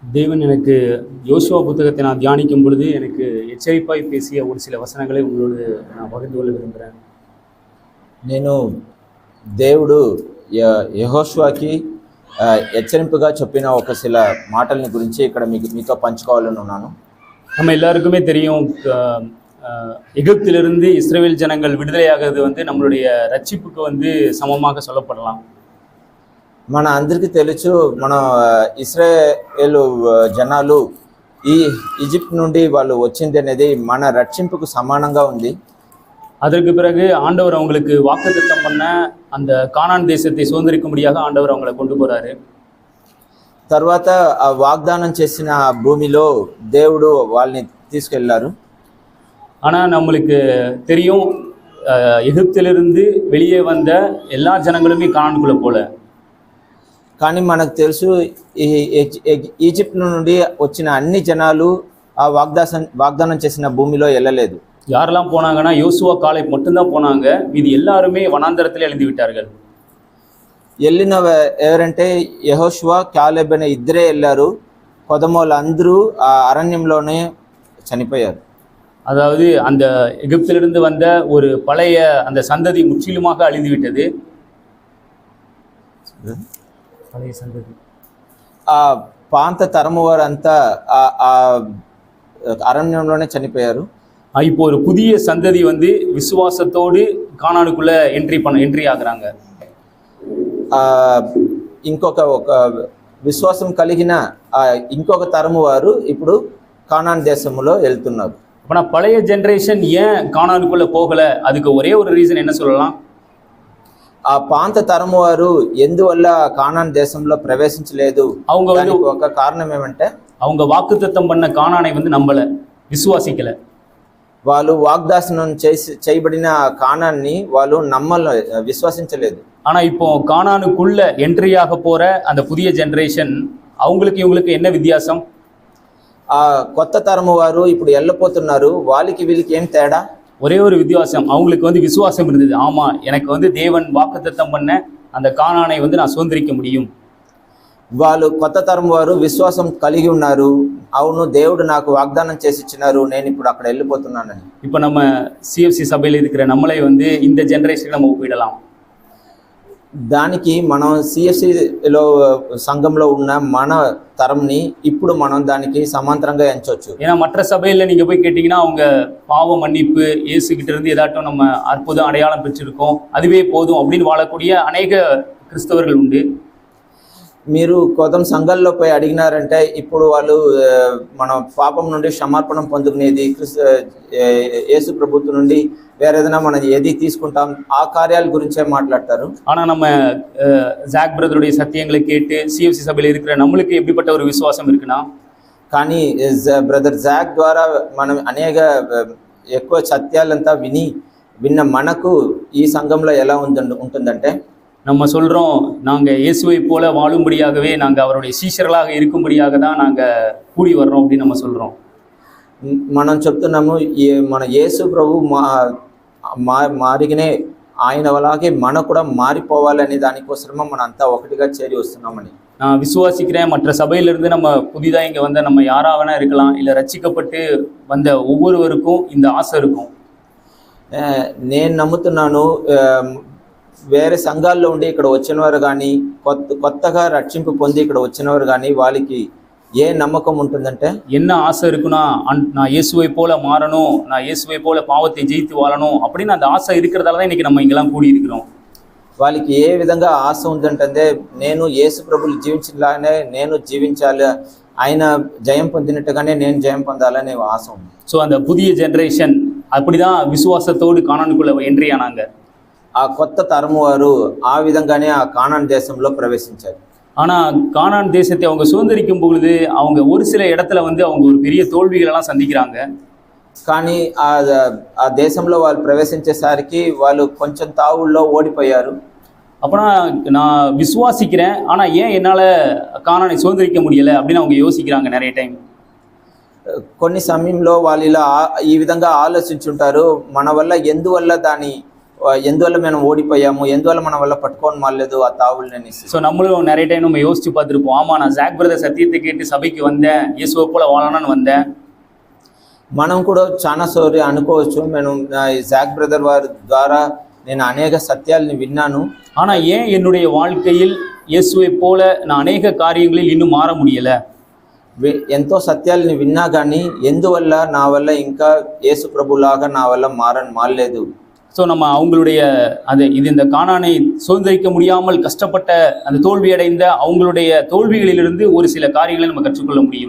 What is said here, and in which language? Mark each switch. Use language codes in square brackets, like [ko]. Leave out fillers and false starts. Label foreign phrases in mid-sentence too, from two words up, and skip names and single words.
[ta] தேவன் எனக்கு யோசுவா புத்தகத்தை நான் தியானிக்கும் பொழுது எனக்கு எச்சரிப்பாய் பேசிய ஒரு சில வசனங்களை உங்களோடு நான் பகிர்ந்து கொள்ள விரும்புகிறேன். [te] నేను దేవుడు యెహోషువాకి హెచ్చరింపుగా చెప్పిన ఒక சில మాటల్ని గురించి ఇక్కడ మీతో పంచుకోవాలని ఉన్నాను. [ta] நம்ம எல்லாருக்குமே தெரியும், எகிப்திலிருந்து இஸ்ரவேல் ஜனங்கள் விடுதலையாகிறது நம்மளுடைய ரட்சிப்புக்கு சமமாக சொல்லப்படலாம். [te] మన అందరికీ తెలుసు, మన ఇశ్రాయేలు జనాలు ఈజిప్ట్ నుండి వాళ్ళు వచ్చింది అనేది మన రక్షింపుకు సమానంగా ఉంది. [ta] அதற்கு பிறகு ஆண்டவர் அவங்களுக்கு வாக்குத்தத்தம் பண்ண அந்த கானான் தேசத்தை சுதந்திரிக்கும்படியாக ஆண்டவர் அவங்களை கொண்டு போறாரு. [te] తర్వాత ఆ వాగ్దానం చేసిన భూమిలో దేవుడు వాళ్ళని తీసుకెళ్లారు. [ta] ஆனா நம்மளுக்கு தெரியும், எகிப்திலிருந்து வெளியே வந்த எல்லா ஜனங்களுமே கானானுக்குள்ள போல. [te] కానీ మనకు తెలుసు, ఈజిప్ట్ నుండి వచ్చిన అన్ని జనాలు ఆ వాగ్దానం చేసిన భూమిలో వెళ్ళలేదు. [ta] யாரெல்லாம் போனாங்கன்னா யோசுவா காலேப் மட்டும்தான் போனாங்க. இது எல்லாருமே வனாந்தரத்தில் எழுந்து விட்டார்கள். [te] వెళ్ళిన ఎవరంటే యెహోషువా, కాలేబ్ అనే ఇద్దరే వెళ్ళారు. కొదమోళ్ళందరూ ఆ అరణ్యంలోనే చనిపోయారు. [ta] அதாவது அந்த எகிப்திலிருந்து வந்த ஒரு பழைய அந்த சந்ததி முற்றிலுமாக அழிந்து விட்டது. பழைய சந்ததி, [te] ఆ పాంత తరము వారంతా ఆ అరణ్యంలోనే చనిపోయారు. [ta] இப்போ ஒரு புதிய சந்ததி விசுவாசத்தோடு கானானுக்குள்ள என்ட்ரி ஆகுறாங்க. [te] ఇంకొక విశ్వాసం కలిగిన ఇంకొక తరము వారు ఇప్పుడు కానాన్ దేశంలో వెళ్తున్నారు. [ta] அப்போ பழைய ஜென்ரேஷன் ஏன் கானானுக்குள்ள போகல? அதுக்கு ஒரே ஒரு ரீசன் என்ன சொல்லலாம்? [te] ఆ పాంత తరము వారు ఎందువల్ల కానాన్ దేశంలో ప్రవేశించలేదు, [ta] அவங்க [te] ఒక కారణం ఏమంటే [ta] அவங்க வாக்குத்தத்தம் பண்ண கானானை நம்பல, விசுவாசிக்கல. [te] వాళ్ళు వాగ్దానం చేయబడిన కానాన్ని వాళ్ళు విశ్వసించలేదు. [ta] ஆனா இப்போ கானானுக்குள்ள என்ட்ரியாக போற அந்த புதிய ஜெனரேஷன், அவங்களுக்கு இவங்களுக்கு என்ன வித்தியாசம்? [te] ఆ కొత్త తరము వారు ఇప్పుడు వెళ్ళిపోతున్నారు. వాళ్ళకి వీళ్ళకి ఏం తేడా? [ta] ஒரே ஒரு வித்தியாசம், அவங்களுக்கு விசுவாசம் இருந்தது. ஆமா, எனக்கு தேவன் வாக்குத்தத்தம் பண்ண அந்த கானானை நான் சுதந்திரிக்க முடியும். [te] వాళ్ళు కొత్త తరం వారు విశ్వాసం కలిగి ఉన్నారు. అవును, దేవుడు నాకు వాగ్దానం చేసి ఇచ్చినారు, నేను ఇప్పుడు అక్కడ వెళ్ళిపోతున్నానని. [ta] இப்போ நம்ம சிஎஃப்சி சபையில் இருக்கிற நம்மளை இந்த ஜெனரேஷன் நம்ம ஒப்பிடலாம். [te] దానికి మనం సిఎఫ్సిలో సంఘంలో ఉన్న మన తరంని ఇప్పుడు మనం దానికి సమాంతరంగా ఎంచవచ్చు. [ta] ஏன்னா மற்ற சபையில் நீங்கள் போய் கேட்டிங்கன்னா அவங்க பாவ மன்னிப்பு, இயேசுகிட்ட இருந்து ஏதாட்டும் நம்ம அற்புதம் அடையாளம் பெற்றிருக்கோம், அதுவே போதும் அப்படின்னு வாழக்கூடிய அநேக கிறிஸ்தவர்கள் உண்டு. [te] మీరు కొత్త సంఘాల్లో పోయి అడిగినారంటే ఇప్పుడు వాళ్ళు మన పాపం నుండి క్షమాపణం పొందుకునేది, యేసు ప్రభుత్వం నుండి [ta] வேற எதனா [te] మనం ఏది తీసుకుంటాం, ఆ కార్యాల గురించే మాట్లాడతారు. [ta] ஆனா நம்ம ஜாக் பிரதருடைய சத்தியங்களை கேட்டு சிஎஃப்சி சபையில் இருக்கிற நம்மளுக்கு எப்படிப்பட்ட ஒரு விசுவாசம் இருக்குன்னா, [te] కానీ బ్రదర్ జాక్ ద్వారా మనం అనేక ఎక్కువ సత్యాలంతా విన్న మనకు ఈ సంఘంలో ఎలా ఉంటుందంటే, [ta] நம்ம சொல்கிறோம், நாங்கள் இயேசுவை போல வாழும்படியாகவே நாங்கள் அவருடைய சீஷர்களாக இருக்கும்படியாக தான் நாங்கள் கூடி வர்றோம் அப்படின்னு நம்ம சொல்கிறோம். [te] మనం చెప్తున్నాము, మన యేసు ప్రభు మారిగినే ఆయన అలాగే మనం కూడా మారిపోవాలని దానికోసమే మనం అంతా ఒకటిగా చేరి వస్తున్నామని [ta] நான் விசுவாசிக்கிறேன். மற்ற சபையிலிருந்து நம்ம புதிதாக இங்கே வந்த நம்ம யாராக வேணா இருக்கலாம், இல்லை ரட்சிக்கப்பட்டு வந்த ஒவ்வொருவருக்கும் இந்த ஆசை இருக்கும். [te] నేను నమ్ముతున్నాను, వేరే సంఘాల్లో ఉండి ఇక్కడ వచ్చినవారు కానీ, కొత్తగా రక్షింపు పొంది ఇక్కడ వచ్చినవారు కానీ వాళ్ళకి ఏ నమ్మకం ఉంటుందంటే, [ta] என்ன ஆசை இருக்குன்னா, நான் இயேசுவை போல மாறணும், நான் இயேசுவை போல பாவத்தை ஜெயித்து வாழணும் அப்படின்னு அந்த ஆசை இருக்கிறதால தான் இன்னைக்கு நம்ம இங்கெல்லாம் கூடி இருக்கிறோம். [te] వాళ్ళకి ఏ విధంగా ఆశ ఉందంటే, నేను యేసు ప్రభులు జీవించలానే నేను జీవించాలి, ఆయన జయం పొందినట్టుగానే నేను జయం పొందాలనే ఆశ ఉంది. [ta] ஸோ அந்த புதிய ஜெனரேஷன் அப்படிதான் விசுவாசத்தோடு கானானுக்குள்ள என்ட்ரி ஆனாங்க. [te] ఆ కొత్త తరము వారు ఆ విధంగానే ఆ కానాన్ దేశంలో ప్రవేశించారు. [ta] ஆனால் கானான் தேசத்தை அவங்க சுதந்திரிக்கும் பொழுது அவங்க ஒரு சில இடத்துல அவங்க ஒரு பெரிய தோல்விகளெல்லாம் சந்திக்கிறாங்க. [te] కానీ ఆ దేశంలో వాళ్ళు ప్రవేశించేసరికి వాళ్ళు కొంచెం తావుల్లో ఓడిపోయారు. [ta] அப்போனா நான் விசுவாசிக்கிறேன், ஆனால் ஏன் என்னால் கானானை சுதந்திரிக்க முடியலை அப்படின்னு அவங்க யோசிக்கிறாங்க நிறைய டைம். [te] కొన్ని సమయంలో వాళ్ళు ఇలా ఈ విధంగా ఆలోచించుంటారు, మన వల్ల ఎందువల్ల దాని ఎందువల్ల మనం ఓడిపోయాము, ఎందువల్ల మన వల్ల పట్టుకొని మాలేదు ఆ తావుల్ని అనేసి. [ta] ஸோ நம்மளும் நிறைய டைம் நம்ம யோசிச்சு பார்த்துருப்போம். ஆமா, நான் ஜாக் பிரதர் சத்தியத்தை கேட்டு சபைக்கு வந்தேன், இயேசுவை போல வாழணும்னு வந்தேன். [te] మనం కూడా చాలా సార్లు అనుకోవచ్చు, నేను జాక్ బ్రదర్ వారి ద్వారా నేను అనేక సత్యాలని విన్నాను, [ta] ஆனா ஏன் என்னுடைய வாழ்க்கையில் இயேசுவை போல நான் அநேக காரியங்களில் இன்னும் மாற முடியல? [te] ఎంతో సత్యాలని విన్నా కానీ ఎందువల్ల నా వల్ల ఇంకా యేసు ప్రభులాగా నా వల్ల మారలేదు. [ta] ஸோ நம்ம அவங்களுடைய இந்த கானானை சுதந்திரிக்க முடியாமல் கஷ்டப்பட்ட அந்த தோல்வி அடைந்த அவங்களுடைய தோல்விகளிலிருந்து ஒரு சில காரியங்களை நம்ம கற்றுக்கொள்ள முடியும்.